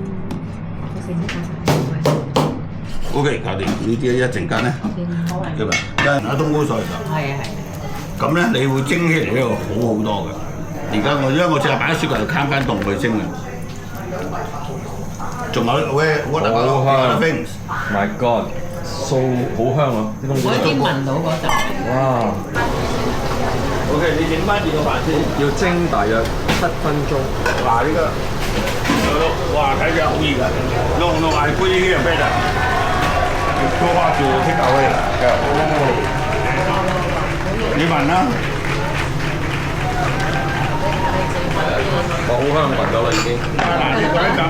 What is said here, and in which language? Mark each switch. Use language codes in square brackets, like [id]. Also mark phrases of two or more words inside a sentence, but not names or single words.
[yue] OK， 搞掂呢啲一陣間咧，因為加冬菇水就。係啊。咁咧，你會蒸起嚟呢個好好多嘅。而家因為我淨係擺喺雪櫃度攤翻凍佢蒸嘅。 [en] 仲有 what about things？ My God， [yue] 好香啊！啲冬菇。我已經聞到嗰陣。哇 OK， 你整翻住個飯先。要蒸大約7分鐘。嗱，呢個哇睇住好熱㗎。 [en] No, I put it here better. Go back to take away. [yue] 你聞啦。我好香聞到啦已經。嗱，你講一陣。